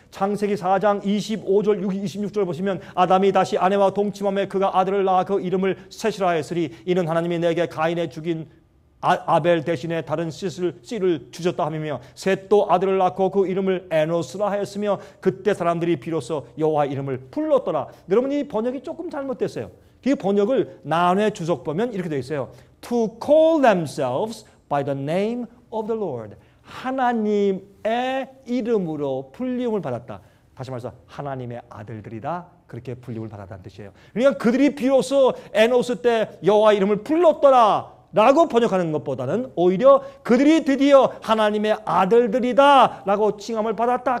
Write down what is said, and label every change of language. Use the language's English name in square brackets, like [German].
[Korean] 창세기 4장 25절, 26절 보시면 아담이 다시 아내와 동침함에 그가 아들을 낳아 그 이름을 셋이라 하였으니 이는 하나님이 내게 가인에 죽인 아벨 대신에 다른 씨를 주셨다 하며 셋도 아들을 낳고 그 이름을 에노스라 하였으며 그때 사람들이 비로소 여호와 이름을 불렀더라. 여러분 이 번역이 조금 잘못됐어요. 이 번역을 난회 주석 보면 이렇게 되어 있어요. [English] To call themselves by the name of the Lord. [Korean] 하나님의 이름으로 불림을 받았다. 다시 말해서 하나님의 아들들이다. 그렇게 불림을 받았다는 뜻이에요. 그러니까 그들이 비로소 에노스 때 여호와 이름을 불렀더라 라고 번역하는 것보다는 오히려 그들이 드디어 하나님의 아들들이다 라고 칭함을 받았다.